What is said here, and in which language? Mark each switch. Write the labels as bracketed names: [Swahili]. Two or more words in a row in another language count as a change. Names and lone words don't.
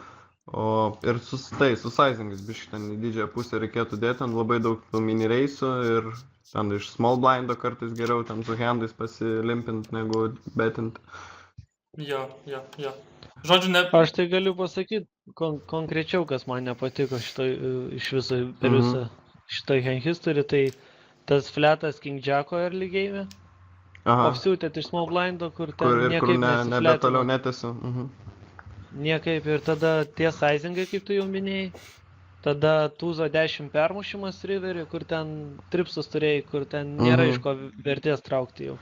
[Lithuanian] Ir su sizingais, biškai ten į didžiąją pusę reikėtų dėti, ten labai daug mini reisų ir ten iš [English] small blindo [Lithuanian] kartais geriau ten su handais pasilimpint negu betint. Jo. Žodžiu, Aš tai galiu pasakyti konkrečiau, kas man nepatiko iš viso per visą šitą [English] hand history, [Lithuanian] tai tas flatas King Jacko [English] early game, [Lithuanian] apsiūtėt iš [English] small blindo, [Lithuanian] kur ten niekaip nebe toliau netęsiu. Niekaip ir tada tie sizingai, kaip tu jau minėjai, tada Tuzo 10 permušimas riverį, kur ten tripsus turėjai, kur ten nėra iš ko vertės traukti jau.